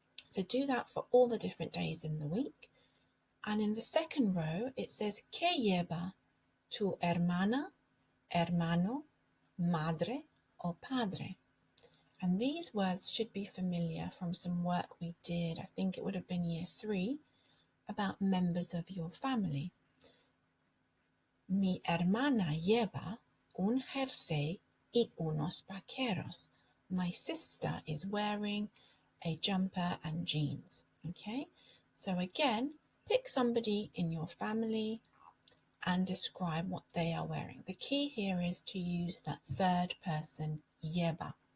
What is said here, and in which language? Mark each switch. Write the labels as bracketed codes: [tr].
[en] So do that for all the different days in the week. And in the second row, it says, [es] ¿Qué lleva tu hermana, hermano, madre o padre? [en] And these words should be familiar from some work we did, I think it would have been year 3, about members of your family. [es] Mi hermana lleva un jersey y unos vaqueros. [en] My sister is wearing a jumper and jeans. Okay, so again, pick somebody in your family and describe what they are wearing. The key here is to use that third person lleva.